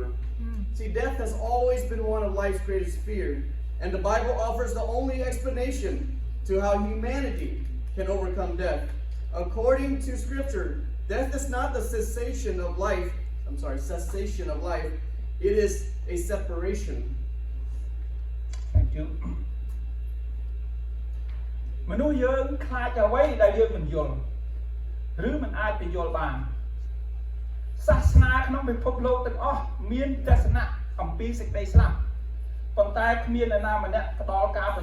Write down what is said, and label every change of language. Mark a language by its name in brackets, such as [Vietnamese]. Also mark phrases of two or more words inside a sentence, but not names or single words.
[English] See, death has always been one of life's greatest fear, and the Bible offers the only explanation to how humanity can overcome death. According to Scripture, Death is not the cessation of life. Cessation of life. It is a separation. Thank you. [Khmer] មនុស្សយើងខ្លាចអ្វីដែលយើងមិនយល់ឬមិនអាចទៅយល់បានសាសនាក្នុងពិភពលោកទាំងអស់មានទស្សនៈអំពីសេចក្តីស្លាប់ប៉ុន្តែគ្មាននរណាម្នាក់ផ្ដល់ការ